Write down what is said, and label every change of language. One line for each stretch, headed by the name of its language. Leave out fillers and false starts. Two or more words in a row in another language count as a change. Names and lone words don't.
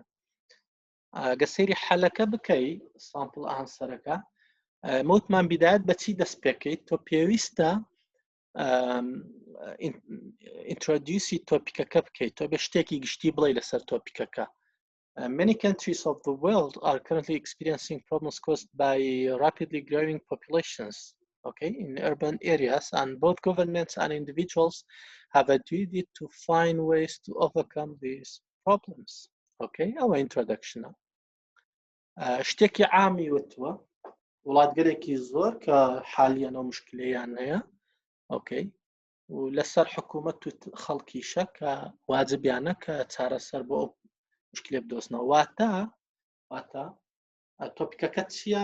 Central Kurdish: گەسەیری حەلەکە بکەی سامپڵ ئانسەرەکە، مەوتمان بیدایەت بە چی دەست پێکەیت. تۆ پێویستە ئینترۆدیوسی تۆپیکەکە بکەیت، تۆ بە شتێکی گشتی بڵێ لەسەر تۆپیکەکە.
English: Many countries of the world are currently experiencing problems caused by rapidly growing populations, okay, in urban areas, and both governments and individuals have a duty to find ways to overcome these problems. Okay, our introduction.
Central Kurdish: شتێکی عامی وتووە وڵاتگەرێکی زۆر کە حالیان ئەو مشکلەیان هەیە، ئۆکەی، و لەسەر حکوومەت و خەڵکیشە کە واجبیانە کە چارەسەر بۆ ئەو مشکلێ بدۆزنەوە. واتە تۆپیکەکە چیە؟